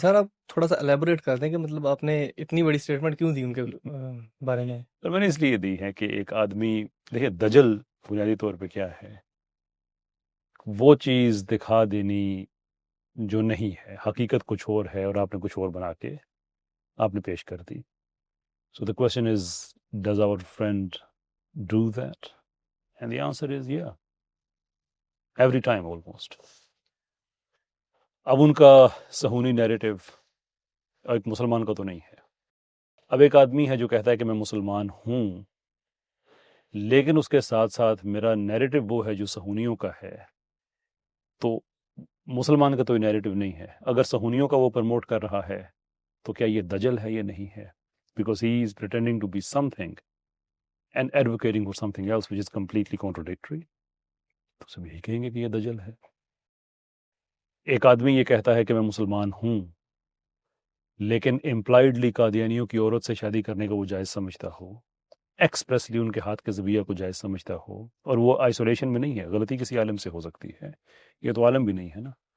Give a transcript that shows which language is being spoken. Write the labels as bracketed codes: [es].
[ur] سر آپ تھوڑا سا الیبوریٹ کر دیں کہ مطلب آپ نے اتنی بڑی اسٹیٹمنٹ کیوں دی ان کے بارے میں؟ تو میں نے اس لیے دی ہے کہ ایک آدمی دیکھیں دجل بنیادی طور پہ کیا ہے، وہ چیز دکھا دینی جو نہیں ہے، حقیقت کچھ اور ہے اور آپ نے کچھ اور بنا کے آپ نے پیش کر دی. [en] So the question is, does our friend do that? And the answer is yeah. Every time almost. [ur] اب ان کا صہیونی نیریٹو ایک مسلمان کا تو نہیں ہے. اب ایک آدمی ہے جو کہتا ہے کہ میں مسلمان ہوں، لیکن اس کے ساتھ ساتھ میرا نیریٹو وہ ہے جو صہیونیوں کا ہے، تو مسلمان کا تو نیریٹو نہیں ہے. اگر صہیونیوں کا وہ پرموٹ کر رہا ہے تو کیا یہ دجل ہے؟ یہ نہیں ہے. [en] Because he is pretending to be something and advocating for something else which is completely contradictory. [ur] تو سب یہی کہیں گے کہ یہ دجل ہے. ایک آدمی یہ کہتا ہے کہ میں مسلمان ہوں، لیکن امپلائڈلی قادیانیوں کی عورت سے شادی کرنے کو وہ جائز سمجھتا ہو، ایکسپریسلی ان کے ہاتھ کے ذبیحہ کو جائز سمجھتا ہو، اور وہ آئسولیشن میں نہیں ہے، غلطی کسی عالم سے ہو سکتی ہے، یہ تو عالم بھی نہیں ہے نا.